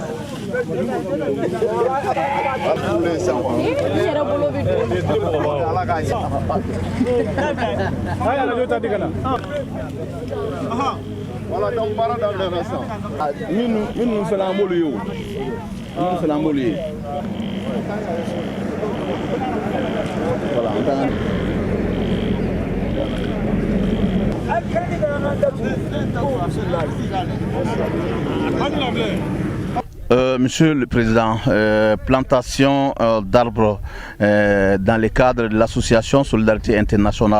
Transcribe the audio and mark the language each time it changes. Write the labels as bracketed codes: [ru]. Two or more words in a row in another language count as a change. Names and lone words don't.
[bm] Minnu fana an b'olu ye o, minnu fana an b'olu ye. [fr] Voilà, [bm] an t'an [fr] Monsieur le Président, plantation d'arbres dans le cadre de l'association Solidarité Internationale.